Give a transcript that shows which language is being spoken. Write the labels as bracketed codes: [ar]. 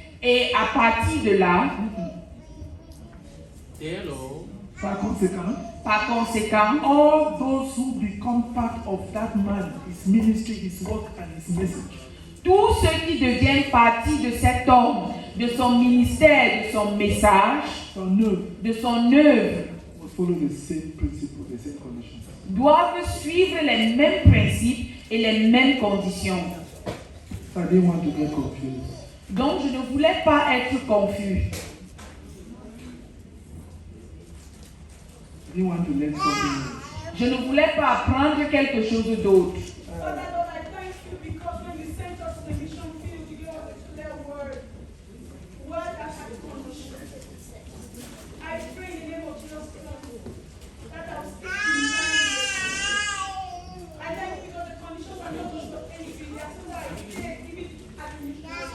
[fr] Et à partir de là, par conséquent, [en] all those who become part of that man, his ministry, his work, and his message, [fr] tous ceux qui deviennent partie de cet homme, de son ministère, de son message, de son œuvre, [en] must follow the same principle, the same conditions. [fr] doivent suivre les mêmes principes et les mêmes conditions. [en] So I didn't want to get confused. [fr] Donc, je ne voulais pas être confus. [en] I didn't want to learn something new. [fr] Je ne voulais pas apprendre quelque chose d'autre. [en] Father Lord, I thank you because when you sent us to the mission field, you gave us a clear word. Word that has condition. I pray in the name of Jesus Christ that I will speak to you. I thank you because the conditions are not just for anything, they are so that I pray even at the mission.